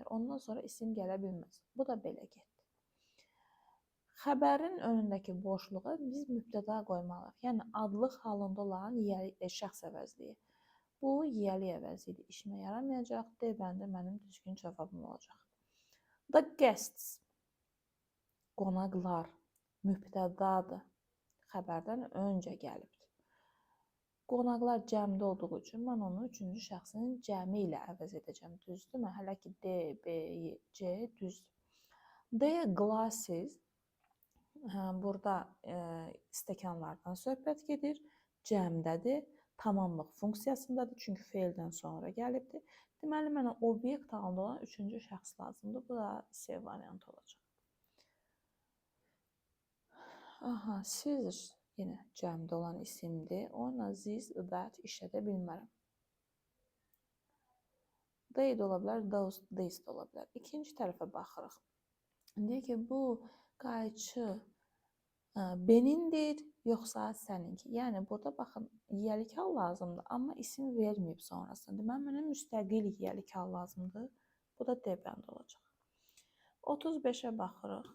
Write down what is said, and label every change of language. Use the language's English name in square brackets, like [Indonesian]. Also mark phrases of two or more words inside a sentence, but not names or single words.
[Azerbaijani] Ondan sonra isim gələ bilməz. Bu da belə getdi. Xəbərin önündəki boşluğa biz mübtəda qoymalıyıq. Yəni adlıq halında olan şəxs əvəzliyi. Bu yiyəlik əvəzliyi işimə yaramayacaq. D bəndi mənim düzgün cavabım olacaq. [English] The guests, [Azerbaijani] qonaqlar, mübtədadır. Xəbərdən öncə gəlibdir. Qonaqlar cəmdə olduğu üçün mən onu üçüncü şəxsin cəmi ilə əvəz edəcəm, düzdürmü? Hələ ki D, B, C düzdür. D, glasses, burada stəkanlardan söhbət gedir, cəmdədir, tamamlıq funksiyasındadır, çünki feildən sonra gəlibdir. Deməli, mənə obyekt halında olan üçüncü şəxs lazımdır, bu da C variantı olacaq. Aha, scissors. Yenə cəmdə olan isimdir. Ona [English] this, that [Azerbaijani] işlədə bilmərəm. They də ola bilər, [English] those, these [Azerbaijani] də ola bilər. İkinci tərəfə baxırıq. Deyir ki, bu qayçı benindir, yoxsa səninki. Yəni, burada baxın, yiyəlik hal lazımdır, amma isim verməyib sonrasında. Mənə müstəqil yiyəlik hal lazımdır. Bu da D bəndi olacaq. 35-ə baxırıq.